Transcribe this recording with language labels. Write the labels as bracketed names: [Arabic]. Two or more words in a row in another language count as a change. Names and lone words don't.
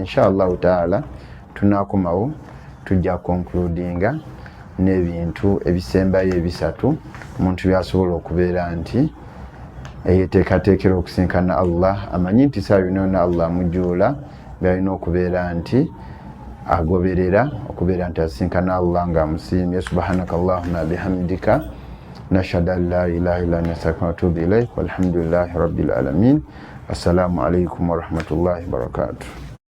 [Arabic] إن شاء الله تعالى [Ganda] tunaakomawo, tujja concludinga n'ebintu ebisembayo ebisatu omuntu byasobola okubeera nti yeteekateekera okusinkana Allah, amanyi nti saa yonna Allah amujuula, byalina okubeera nti agoberera okubeera nti asinkana Allah ng'amusiimye. [Arabic] سبحانك اللهم وبحمدك نشهد أن لا إله إلا أنت أستغفرك وأتوب إليك والحمد لله رب العالمين. السلام عليكم ورحمة الله وبركاته.